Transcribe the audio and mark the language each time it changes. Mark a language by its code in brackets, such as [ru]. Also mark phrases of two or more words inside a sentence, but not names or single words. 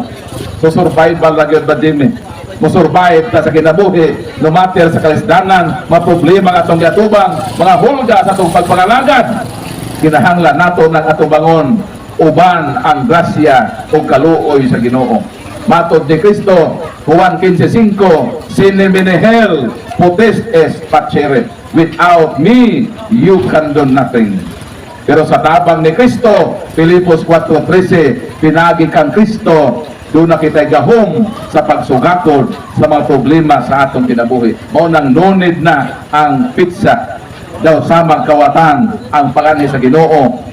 [ceb] So survival ra gyud ba dinhi? Mo-survive ta sa kinabuhi, [en] no matter [ceb] sa kalisdanan, mga problema nga atong giatubang, mga hulga sa atong pagpangalagad. Kinahanglan nato ng atong bangon uban ang grasya o kaluoy sa Ginoo. Matod ni Kristo, Juan 15:5, [la] sine menehel potestes facere, [en] without me you can do nothing. [ceb] Pero sa tabang ni Kristo, Filipos 4:13, pinagi kang Kristo, doon na kita'y gahom sa pagsugakod sa mga problema sa atong kinabuhi. Mao nang nonid na ang pizza daw samang kawatan ang pagani sa Ginoo.